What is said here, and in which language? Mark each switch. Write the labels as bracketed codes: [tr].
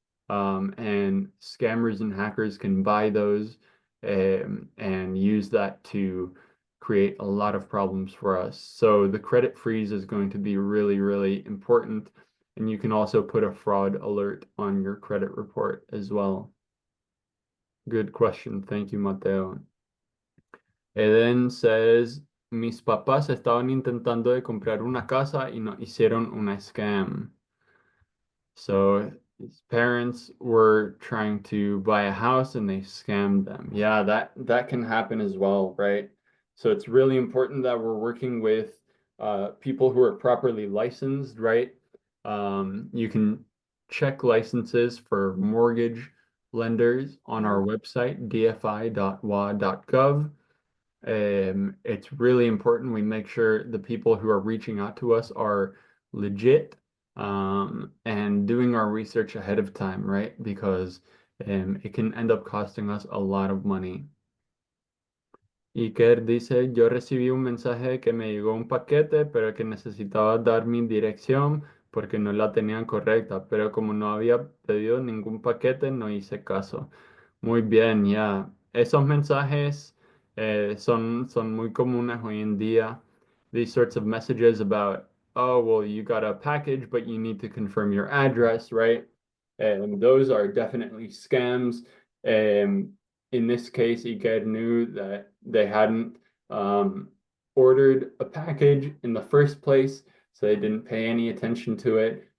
[en] And scammers and hackers can buy those and use that to create a lot of problems for us. So the credit freeze is going to be really, really important. And you can also put a fraud alert on your credit report as well. Good question. Thank you, Mateo. Eden says, [es] mis papás estaban intentando de comprar una casa y nos hicieron una scam. [en] So his parents were trying to buy a house and they scammed them. Yeah, that can happen as well, right? So it's really important that we're working with people who are properly licensed, right? You can check licenses for mortgage lenders on our website, dfi.wa.gov. It's really important we make sure the people who are reaching out to us are legit and doing our research ahead of time, right? Because it can end up costing us a lot of money. [es] Iker dice, yo recibí un mensaje que me llegó un paquete, pero que necesitaba dar mi dirección porque no la tenían correcta, pero como no había pedido ningún paquete, no hice caso. Muy bien, ya. Esos mensajes son muy comunes hoy en día. [en] These sorts of messages about, oh, well, you got a package, but you need to confirm your address, right? And those are definitely scams. In this case, Iker knew that they hadn't ordered a package in the first place, so they didn't pay any attention to it.